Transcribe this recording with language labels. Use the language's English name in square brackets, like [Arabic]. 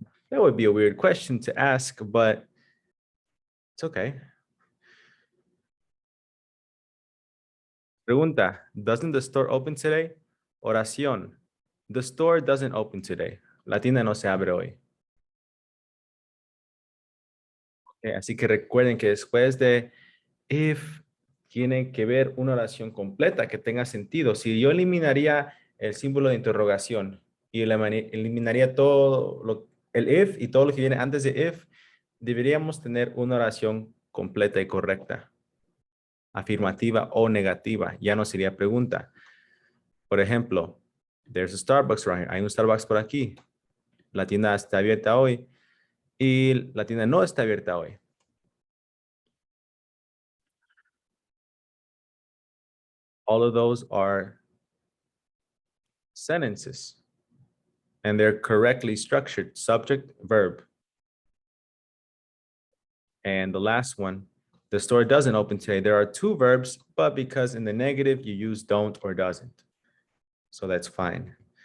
[English] That would be a weird question to ask, but it's okay. [Spanish] Pregunta, [English] doesn't the store open today? [Spanish] Oración, [English] the store doesn't open today. [Spanish] La tienda no se abre hoy. Así que recuerden que después de if, tiene que ver una oración completa que tenga sentido. Si yo eliminaría el símbolo de interrogación y eliminaría todo el if y todo lo que viene antes de if, deberíamos tener una oración completa y correcta. Afirmativa o negativa. Ya no sería pregunta. Por ejemplo, [English] there's a Starbucks right here. [Spanish] Hay un Starbucks por aquí. La tienda está abierta hoy y la tienda no está abierta hoy. [English] All of those are sentences and they're correctly structured, subject, verb. And the last one, the store doesn't open today. There are two verbs, but because in the negative you use don't or doesn't. So that's fine.